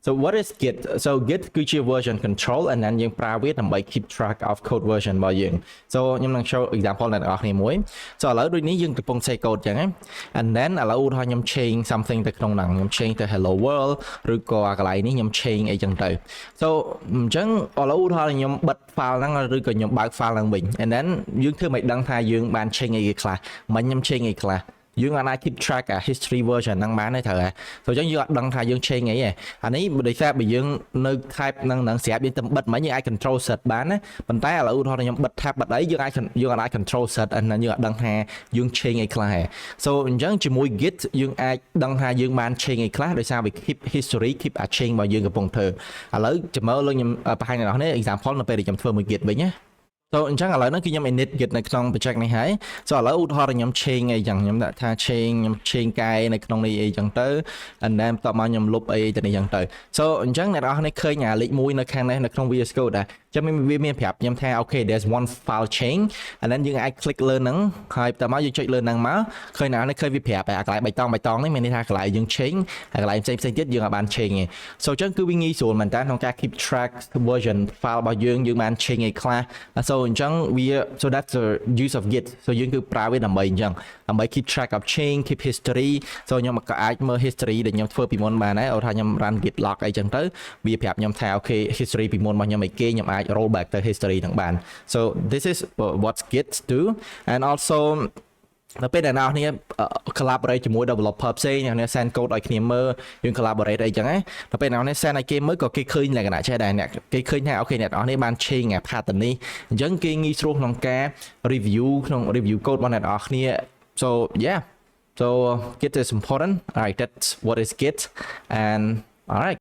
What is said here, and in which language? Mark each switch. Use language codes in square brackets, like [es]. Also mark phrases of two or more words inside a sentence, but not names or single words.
[en] So what is Git? So Git [km] គឺជា [en] version control and then [km] យើងប្រើវាដើម្បី [en] keep track of code version [km] របស់យើង So ខ្ញុំនឹង [en] show example [km] អ្នកនរគ្នាមួយ So ឥឡូវដូចនេះយើងកំពុង [en] say code [km] អញ្ចឹង [en] and then [km] ឥឡូវឧទាហរណ៍ខ្ញុំ [en] change something [km] ទៅក្នុងហ្នឹងខ្ញុំ change ទៅ [en] hello world [km] ឬក៏កន្លែងនេះខ្ញុំ change អីចឹងទៅ So អញ្ចឹងឥឡូវឧទាហរណ៍ខ្ញុំបិទ file ហ្នឹងឬក៏ខ្ញុំបើក file ហ្នឹងវិញ [en] and then [km] យើងធ្វើមិនដឹងថាយើងបាន change អីខ្លះមិនខ្ញុំ change អីខ្លះ យើងអាច [en] keep track history version [km] ហ្នឹងបានទេត្រូវហ៎ So អញ្ចឹងយើងអត់ ដឹងថាយើង change អីទេអានេះដោយសារបើយើងនៅ type ហ្នឹងស្រាប់យើងទៅបិទមិនយើងអាច [en] control set [km] បានណាប៉ុន្តែឥឡូវឧទាហរណ៍ខ្ញុំបិទ tab បិទអីយើងអាច [en] control set and then [km] យើងអត់ដឹងថាយើង change អីខ្លះទេ So អញ្ចឹងជាមួយ Git យើងអាចដឹងថាយើងបាន change អីខ្លះដោយសារវា [en] keep history keep a change [km] របស់យើងកំពុងធ្វើឥឡូវចាំមើលលើខ្ញុំបង្ហាញអ្នកនរគ្នា example នៅពេលដែលខ្ញុំធ្វើមួយ Git វិញណា So អញ្ចឹងឥឡូវហ្នឹងគឺខ្ញុំ [en] init Git [km] នៅក្នុង project នេះហើយ So ឥឡូវឧទាហរណ៍ខ្ញុំ change អីចឹងខ្ញុំដាក់ថា change កែនៅក្នុងនេះអីចឹងទៅ and then បន្ទាប់មកខ្ញុំលុបអីទៅនេះចឹងទៅ So អញ្ចឹងអ្នកនរគ្នាឃើញអាលេខ1នៅខាងនេះនៅក្នុង [en] VS Code [km] ដែរចាំវាមានប្រាប់ខ្ញុំថា [en] okay there's one file change and [km] then យើងអាច click លើហ្នឹងហើយបន្ទាប់មកយើងចុចលើហ្នឹងមកឃើញណាឃើញវាប្រាប់អាកន្លែងបៃតងនេះមានន័យថាកន្លែងយើង change ហើយកន្លែងផ្សេងទៀតយើងអាចបាន change ទេ So អញ្ចឹងគឺវាងាយស្រួលមែនតើក្នុងការ [en] keep track version file [km] របស់យើងបាន change អីខ្លះ So អញ្ចឹងវា [en] so that's the use of Git So [km] យើងគឺប្រើវាដើម្បីអញ្ចឹងដើម្បី [en] keep track of change keep history So [km] ខ្ញុំក៏អាច មើល history ដែលខ្ញុំធ្វើពីមុនបានដែរឧទាហរណ៍ខ្ញុំ [en] run git log [km] អីចឹងទៅវាប្រាប់ខ្ញុំថា [en] okay history [km] ពីមុនរបស់ខ្ញុំអីគេខ្ញុំ អាច [en] roll back [km] ទៅ history ហ្នឹងបាន [en] So this is what Git do and also [km] នៅពេលដែលអ្នកនរ collaborate ជាមួយ developer ផ្សេងអ្នក [en] send code [km] ឲ្យគ្នាមើលយើង collaborate អីចឹងណាដល់ពេលអ្នកនរ send ឲ្យគេមើលក៏គេឃើញលក្ខណៈចេះដែរអ្នកគេឃើញថាអូខេអ្នកនរបាន change អា pattern នេះអញ្ចឹងគេងាយស្រួលក្នុងការ review ក្នុង [en] review code [km] របស់អ្នកនរគ្នា [en] So yeah So Git is important. Alright, that's what is Git and alright